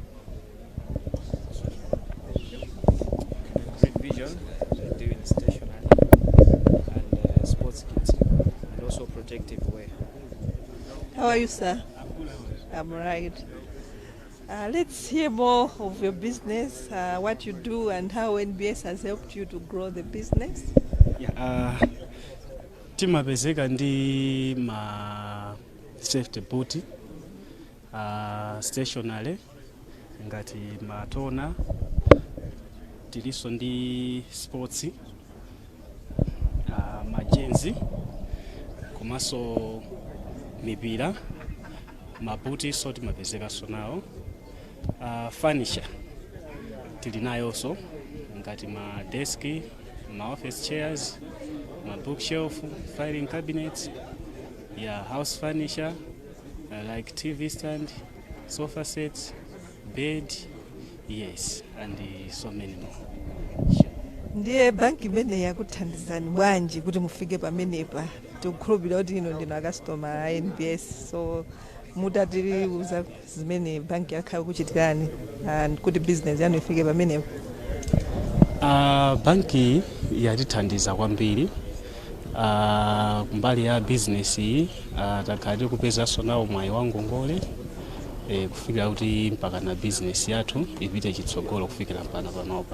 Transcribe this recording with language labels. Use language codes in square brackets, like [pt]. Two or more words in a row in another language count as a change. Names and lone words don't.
[en] Great vision, doing stationery and sports kits, and also protective wear. How are you, sir? I'm right. Let's hear more of your business, what you do, and how NBS has helped you to grow the business. Yeah, [ny] timapezeka ndi ma [en] safety boot, [ny] stationary ngati matona, tiliso ndi sports, majenzi, komanso mipira, mabuti so timapezeka so nawo. [en] Furniture [ny] tilinayonso ngati ma [en] desk, ma office chairs, ma bookshelf, filing cabinets, yeah, house furniture like TV stand, sofa sets, bed, yes, and so many more. [ny] ndiye banki imene yakuthandizani bwanji kuti mufike pamenepa tikukhulupirira kuti ino ndino akastoma a NBS, so mutatiuza zimene banki yakhala kuchitirani and kuti business yanu ifike pamenepa. Banki yatithandiza kwambiri kumbali ya business iyi, takhala kupezanso nawo mwayi wa ngongole kufikira kuti mpaka na business yathu ipite chitsogolo kufikira panopa.